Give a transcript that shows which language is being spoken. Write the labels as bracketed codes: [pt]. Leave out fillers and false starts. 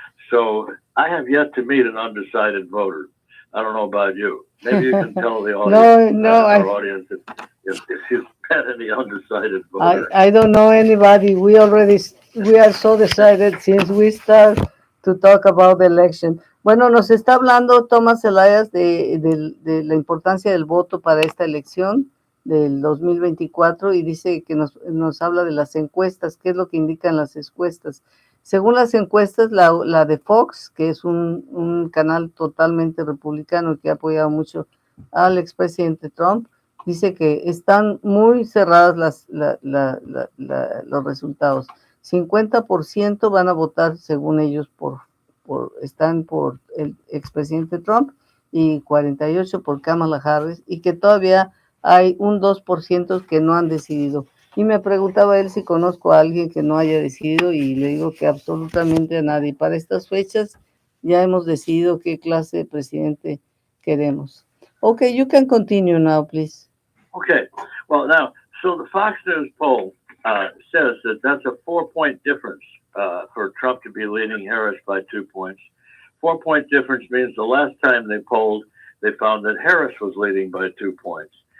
[en] So I have yet to meet an undecided voter. I don't know about you. Maybe you can tell the audience, our audience, if you've met any undecided voter. I don't know anybody. We are so decided since we start to talk about the election. [es] Bueno, nos está hablando Thomas Elias de la importancia del voto para esta elección del 2024 y dice que nos habla de las encuestas, qué es lo que indican las encuestas. Según las encuestas, la de Fox, que es un canal totalmente republicano que ha apoyado mucho al expresidente Trump, dice que están muy cerradas los resultados. 50% van a votar, según ellos, están por el expresidente Trump y 48% por Kamala Harris, y que todavía hay un 2% que no han decidido. Y me preguntaba él si conozco a alguien que no haya decidido, y le digo que absolutamente a nadie. Para estas fechas ya hemos decidido qué clase de presidente queremos. [en] Okay, you can continue now, please. Okay. Well, now, so the Fox News poll says that that's a 4-point difference for Trump to be leading Harris by 2 points. 4-point difference means the last time they polled, they found that Harris was leading by 2 points.